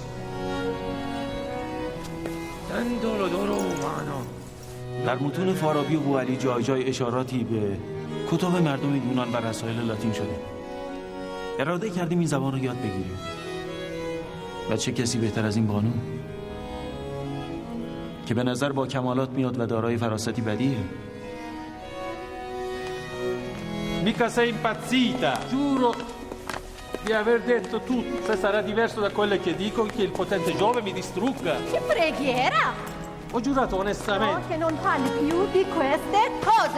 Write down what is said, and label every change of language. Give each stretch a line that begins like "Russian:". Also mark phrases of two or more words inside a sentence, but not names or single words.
Persian: در متون فارابی و بوعلی جای جای اشاراتی به کتب مردم یونان و رسائل لاتین شده. اراده کردیم این زبان رو یاد بگیریم. و چه کسی بهتر از این بانو که به نظر با کمالات میاد و دارای فراستی بدیه.
Italian: Mica sei impazzita! Giuro di aver detto tutto. Se sarà diverso da quello che dico, che il potente Giove mi distrugga. Che preghiera! Ho giurato onestamente. No, che non parli più di queste cose.